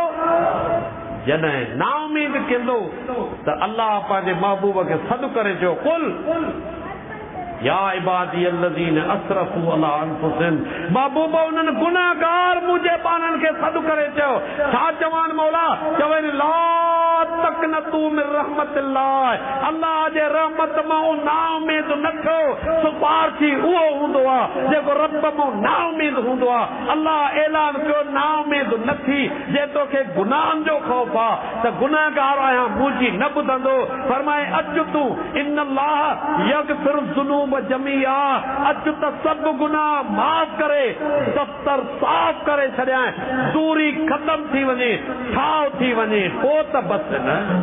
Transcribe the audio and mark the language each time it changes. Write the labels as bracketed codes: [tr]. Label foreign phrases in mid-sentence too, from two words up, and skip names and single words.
[sd] जॾहिं ना उमेद कंदो त अल्लाह पंहिंजे महबूब खे सॾु करे चयो, [ar] قل يا عبادي الذين أسرفوا على أنفسهم, [sd] महबूब उन्हनि गुनाहगार मुंहिंजे पाननि खे सॾु करे चयो। छा चवनि मौला? चवनि [ar] لا تقنطوا من رحمة الله, [sd] अल्लाह जे रहमत मां ना उमेद न रखो सुपारसी उहो हूंदो आहे जेको रब मां नाउमीद हूंदो आहे। अल्लाह ऐलान कयो नाउमीद न थी जे तोखे गुनाहनि जो ख़ौफ़ आहे त गुनाहगार आहियां मुंहिंजी न ॿुधंदो। फरमाए अचु तूं [ar] إن الله يغفر ذنوب جميعا, [sd] अचु त सभु गुनाह माफ़ करे दफ़्तर साफ़ करे छॾियां, दूरी ख़तम थी वञे, ठाव थी वञे, पोइ त बसि न।